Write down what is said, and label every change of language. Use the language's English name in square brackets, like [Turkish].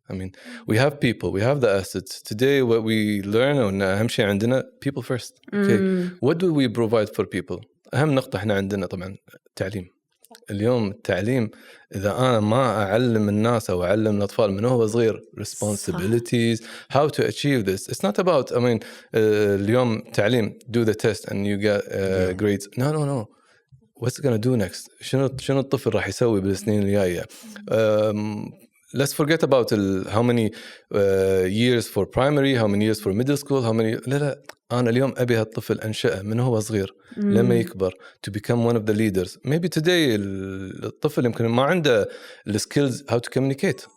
[English] I mean, we have people, we have the assets. Today, what we learn [Arabic] أهم شيء عندنا [English] people first. Okay, what do we provide for people? [Arabic] أهم نقطة إحنا عندنا طبعا التعليم. اليوم التعليم إذا أنا ما أعلم الناس أو أعلم الأطفال من هو صغير responsibilities, [English] how to achieve this. It's not about, I mean, [Arabic] اليوم تعليم [English] do the test and you get grades. No. What's it gonna do next? [Arabic] شنو الطفل راح يسوي بالسنين الجاية? [English] Let's forget about how many years for primary, how many years for middle school, how many. [Arabic] لا أنا اليوم أبي هالطفل أنشأه من هو صغير لما يكبر [English] to become one of the leaders. Maybe today [Arabic] الطفل يمكن ما عنده [English] the skills how to communicate.